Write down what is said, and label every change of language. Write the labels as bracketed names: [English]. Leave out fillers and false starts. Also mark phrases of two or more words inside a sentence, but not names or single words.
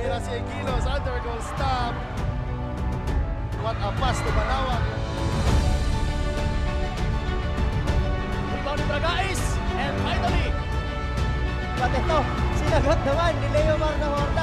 [English] 88 kilos under goal stop. What a pass to Balawag. [Filipino] Rebound ni Bragais. [English] And finally, [Filipino] At ito, sinagot naman ni Leo Mar ng Horda.